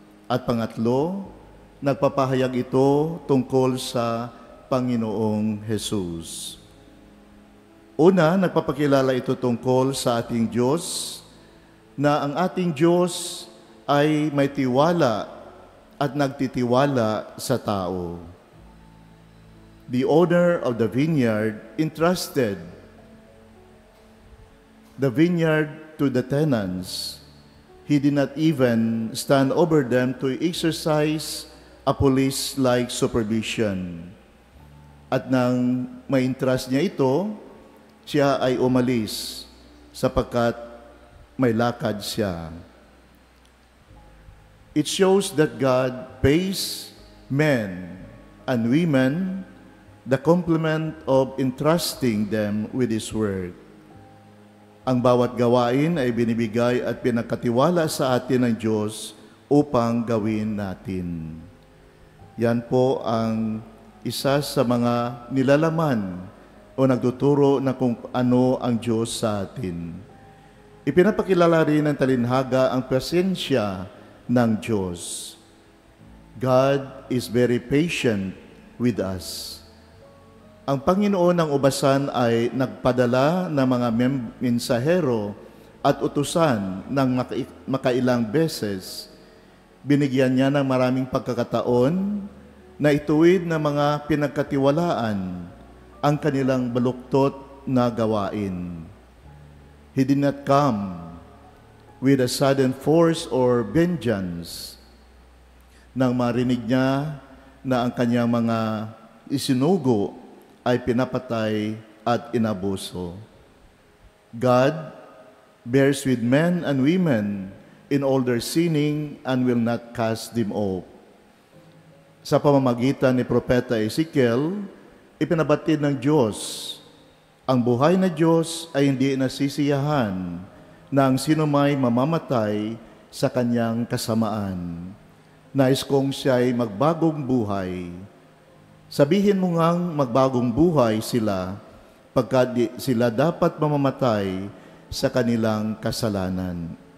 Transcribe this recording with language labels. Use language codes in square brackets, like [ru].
[tl] At pangatlo, nagpapahayag ito tungkol sa Panginoong Hesus. Una, nagpapakilala ito tungkol sa ating Diyos, na ang ating Diyos ay may tiwala at nagtitiwala sa tao. [en] The owner of the vineyard entrusted the vineyard to the tenants. He did not even stand over them to exercise a police-like supervision. [tl] At nang ma-entrust niya ito, siya ay umalis sapagkat may lakad siya. [en] It shows that God pays men and women the compliment of entrusting them with His Word. [tl] Ang bawat gawain ay binibigay at pinagkatiwala sa atin ng Diyos upang gawin natin. Yan po ang isa sa mga nilalaman o nagtuturo na kung ano ang Diyos sa atin. Ipinapakilala rin ng talinhaga ang presensya ng Diyos. [en] God is very patient with us. [tl] Ang Panginoon ng ubasan ay nagpadala ng mga mensahero at utusan ng makailang beses. Binigyan niya ng maraming pagkakataon na ituwid ng mga pinagkatiwalaan ang kanilang baluktot na gawain. [en] He did not come with a sudden force or vengeance. [tl] Nang marinig niya na ang kanyang mga isinugo ay pinapatay at inabuso. [en] God bears with men and women in all their sinning and will not cast them off. [tl] Sa pamamagitan ni Propeta Ezekiel, ipinabatid ng Diyos, ang buhay na Diyos ay hindi nasisiyahan na ang sinumay mamamatay sa kanyang kasamaan. Nais kong siya'y magbagong buhay. Sabihin mo ngang magbagong buhay sila pagkat sila dapat mamamatay sa kanilang kasalanan.